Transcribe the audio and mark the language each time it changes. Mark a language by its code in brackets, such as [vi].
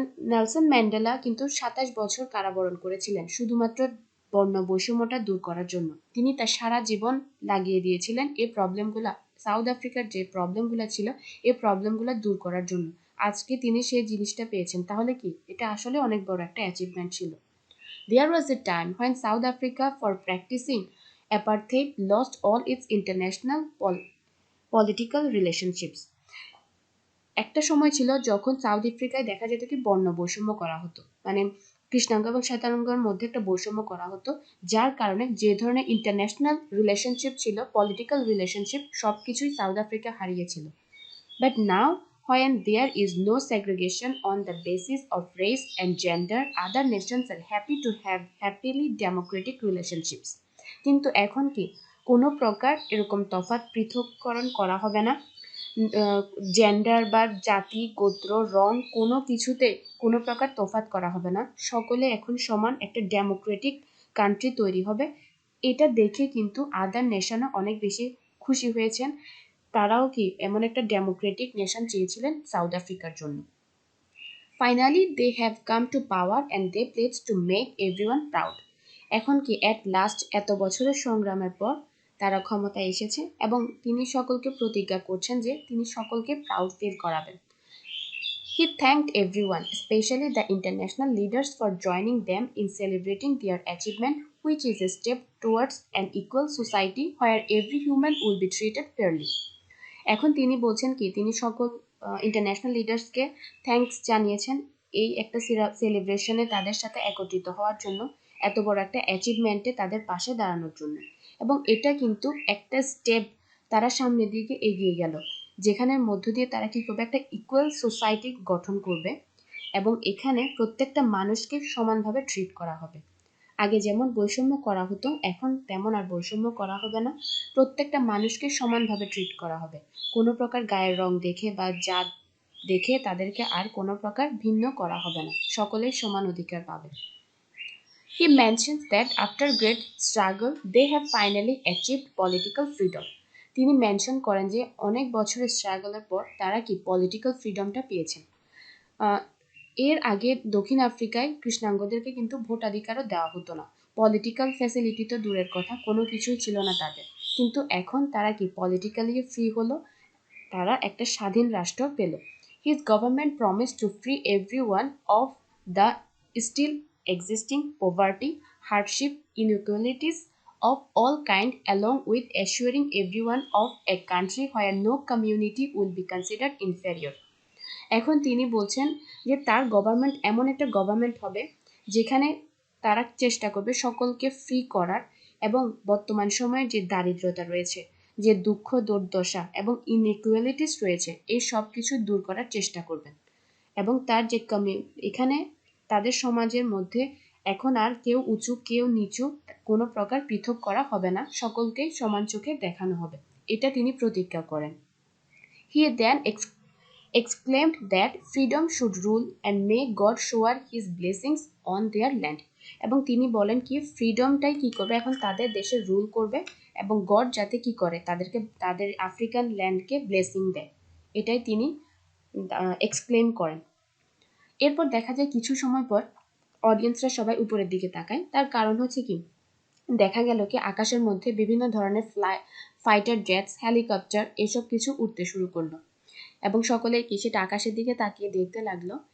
[bn] Nelson Mandela কিন্তু ২৭ বছর কারাবরণ করেছিলেন শুধুমাত্র বর্ণ বৈষম্যটা দূর করার জন্য। তিনি তার সারা জীবন লাগিয়ে দিয়েছিলেন এই প্রবলেমগুলা, সাউথ আফ্রিকার যে প্রবলেমগুলো ছিল এই প্রবলেমগুলো দূর করার জন্য। আজকে তিনি সেই জিনিসটা পেয়েছেন, তাহলে কি এটা আসলে অনেক বড় একটা অ্যাচিভমেন্ট ছিল। [en] There was a time when South Africa, for practicing apartheid, lost all its international political relationships. [bn] একটা সময় ছিল যখন সাউথ আফ্রিকায় দেখা যেত কি বর্ণ বৈষম্য করা হতো, মানে কৃষ্ণাঙ্গ এবং শ্বেতাঙ্গের মধ্যে একটা বৈষম্য করা হতো, যার কারণে যে ধরনের ইন্টারন্যাশনাল রিলেশনশিপ ছিল, পলিটিক্যাল রিলেশনশিপ, সবকিছুই সাউথ আফ্রিকা হারিয়েছিল। [en] But now, when there is no segregation on the basis of race and gender, other nations are happy to have happily democratic relationships. [bn] কিন্তু এখন কি কোনো প্রকার এরকম তফাৎ পৃথককরণ করা হবে না, জেন্ডার বা জাতি, গোত্র, রং কোনো কিছুতে কোনো প্রকার তফাৎ করা হবে না, সকলে এখন সমান একটা ডেমোক্রেটিক কান্ট্রি তৈরি হবে। এটা দেখে কিন্তু আদার নেশনও অনেক বেশি খুশি হয়েছেন, তারাও কি এমন একটা ডেমোক্রেটিক নেশন চেয়েছিলেন সাউথ আফ্রিকার জন্য। [en] Finally they have come to power and they pledged to make everyone proud. [bn] এখন কি অ্যাট লাস্ট এত বছরের সংগ্রামের পর তারা ক্ষমতায় এসেছে এবং তিনি সকলকে প্রতিজ্ঞা করছেন যে তিনি সকলকে প্রাউড ফিল করাবেন। [en] He thanked everyone, especially the international leaders, for joining them in celebrating their achievement, which is a step towards an equal society where every human will be treated fairly. [bn] এখন তিনি বলছেন কি তিনি সকল international লিডার্সকে thanks জানিয়েছেন এই একটা সেলিব্রেশনে তাদের সাথে একত্রিত হওয়ার জন্য, এত বড় একটা অ্যাচিভমেন্টে তাদের পাশে দাঁড়ানোর জন্য। এবং এটা কিন্তু একটা স্টেপ তারা সামনের দিকে এগিয়ে গেল, যেখানের মধ্য দিয়ে তারা কি করবে, একটা ইকুয়াল সোসাইটি গঠন করবে এবং এখানে প্রত্যেকটা মানুষকে সমানভাবে ট্রিট করা হবে। আগে যেমন বৈষম্য করা হতো এখন তেমন আর বৈষম্য করা হবে না, প্রত্যেকটা মানুষকে সমানভাবে ট্রিট করা হবে, কোনো প্রকার গায়ের রং দেখে বা জাত দেখে তাদেরকে আর কোনো প্রকার ভিন্ন করা হবে না, সকলেই সমান অধিকার পাবে। [en] He mentions that after great struggle they have finally achieved political freedom. [bn] তিনি মেনশন করেন যে অনেক বছরের স্ট্রাগলের পর তারা কি পলিটিক্যাল ফ্রিডমটা পেয়েছেন। এর আগে দক্ষিণ আফ্রিকায় কৃষ্ণাঙ্গদেরকে কিন্তু ভোটাধিকারও দেওয়া হতো না, পলিটিক্যাল ফ্যাসিলিটি তো দূরের কথা, কোনো কিছুই ছিল না তাদের। কিন্তু এখন তারা কি পলিটিক্যালি ফ্রি হলো, তারা একটা স্বাধীন রাষ্ট্র পেল। [en] His government promised to free everyone of the still existing poverty, hardship, inequalities of all kind, along with assuring everyone of a country where no community will be considered inferior. [bn] এখন তিনি বলছেন যে তার গভর্নমেন্ট এমন একটা government হবে যেখানে তারা চেষ্টা করবে সকলকে ফ্রি করার এবং বর্তমান সময়ে যে দারিদ্রতা রয়েছে, যে দুঃখ দুর্দশা এবং ইনইকুয়ালিটিস রয়েছে, এই সব কিছু দূর করার চেষ্টা করবেন। এবং তার যে এখানে তাদের সমাজের মধ্যে এখন আর কেউ উঁচু কেউ নিচু কোনো প্রকার পৃথক করা হবে না, সকলকেই সমান চোখে দেখানো হবে, এটা তিনি প্রতিজ্ঞা করেন। [en] He then exclaimed that freedom should rule and may God shower his blessings on their land. [bn] এবং তিনি বলেন কি ফ্রিডমটাই কি করবে, এখন তাদের দেশে রুল করবে এবং গড যাতে কি করে তাদেরকে তাদের আফ্রিকান ল্যান্ডকে ব্লেসিং দেয়, এটাই তিনি এক্সক্লেম করেন। এরপর দেখা যায় কিছু সময় পর অডিয়েন্সরা সবাই উপরের দিকে তাকায়, তার কারণ হচ্ছে কি দেখা গেল কি আকাশের মধ্যে বিভিন্ন ধরনের ফাইটার জেটস, হেলিকপ্টার এসব কিছু উঠতে শুরু করলো এবং সকলে কি সেটা আকাশের দিকে তাকিয়ে দেখতে লাগলো।